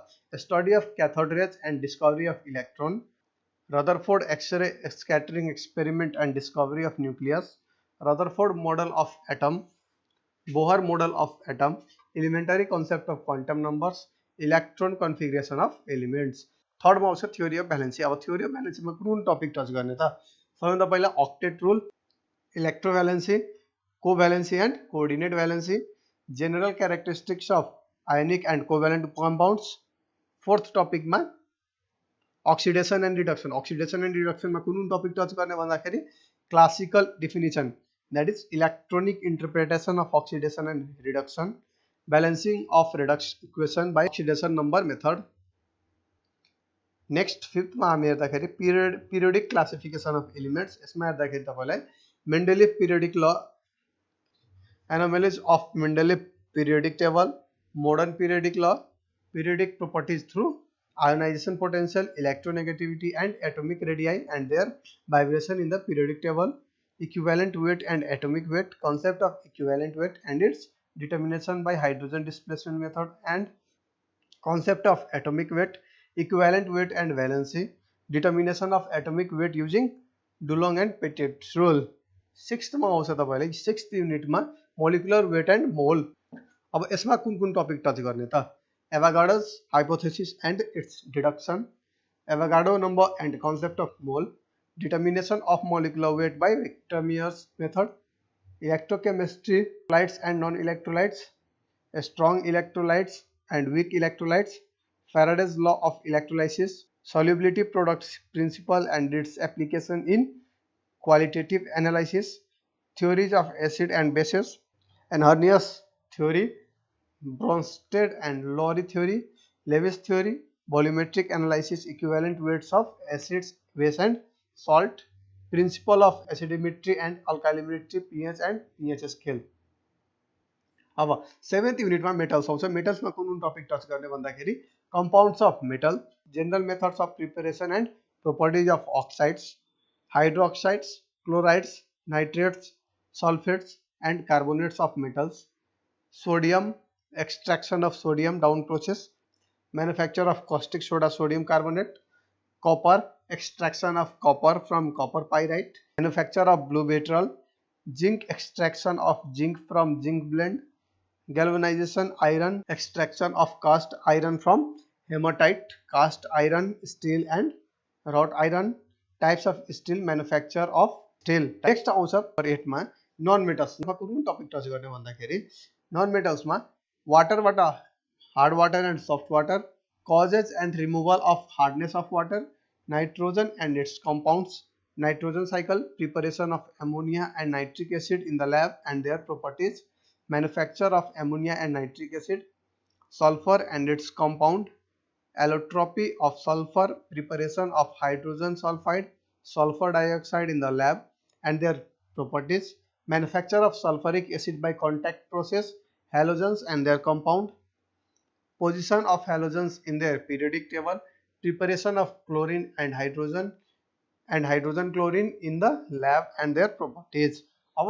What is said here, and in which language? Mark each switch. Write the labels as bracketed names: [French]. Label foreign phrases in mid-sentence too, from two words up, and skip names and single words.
[English] Study of cathode rays and discovery of electron, Rutherford X-ray scattering experiment and discovery of nucleus, Rutherford model of atom, Bohr model of atom, elementary concept of quantum numbers, electron configuration of elements. थर्ड में आउँछ theory of valency. अब theory of valencyमा कुन topic touch [Nepali] गर्ने त? सबैभन्दा पहिला [English] octet rule, electrovalency, covalency and coordinate valency, general characteristics of ionic and covalent compounds. Fourth topic में oxidation and reduction. Oxidation and reduction में कुन topic touch [Nepali] गर्ने भन्दाखेरि [English] classical definition, that is electronic interpretation of oxidation and reduction, balancing of redox equation by oxidation number method. Next fifth में [Nepali] हामी हेर्दाखेरि [English] periodic classification of elements. [Nepali] यसमा हेर्दाखेरि तपाईलाई [English] Mendeleev periodic law, anomalies of Mendeleev periodic table, modern periodic law, periodic properties through ionization potential, electronegativity and atomic radii and their vibration in the periodic table, equivalent weight and atomic weight, concept of equivalent weight and its determination by hydrogen displacement method, and concept of atomic weight, equivalent weight and valency, determination of atomic weight using Dulong and Petit's rule. सिक्स्थ में [Nepali] आउँछ तपाईलाई [English] sixth unit में molecular weight and mole. [Nepali] अब यसमा कुन [English] topic touch [Nepali] गर्ने त? [English] Avogadro's hypothesis and its deduction, Avogadro number and concept of मोल, determination of molecular weight by Victor-Meier's method, electrochemistry, electrolytes and non-electrolytes, strong electrolytes and weak electrolytes, Faraday's law of electrolysis, solubility products principle and its application in qualitative analysis, theories of acid and bases, Arrhenius theory, Bronsted and Lowry theory, Lewis theory, volumetric analysis, equivalent weights of acids, base and salt, principle of acidometry and alkalimetry, pH and pH scale. अब seventh unit में मेटल्स आउँछ। मेटल्स में कुन topic touch [Nepali] गर्ने भन्दाखेरि [English] compounds of metal, general methods of preparation and properties of oxides, hydroxides, chlorides, nitrates, sulphates and carbonates of metals, sodium, extraction of sodium Down process, manufacture अफ caustic soda sodium carbonate, copper, extraction of copper from copper pyrite, manufacture of blue beetle, zinc, extraction of zinc from zinc blende, galvanization iron, extraction of cast iron from hematite, cast iron, steel and wrought iron, types of steel, manufacture of steel. Next आउँछ 8 मा non metals. कुन topic touch [Nepali] गर्ने भन्दाखेरि [English] non metals मा वाटर बाट hard water and soft water, causes and removal of hardness of water, nitrogen and its compounds, nitrogen cycle, preparation of ammonia and nitric acid in the lab and their properties, manufacture of ammonia and nitric acid, sulfur and its compound, allotropy of sulfur, preparation of hydrogen sulfide, sulfur dioxide in the lab and their properties, manufacture of sulfuric acid by contact process, halogens and their compound, position of halogens in their periodic table, preparation of chlorine and hydrogen chlorine in the lab and their properties.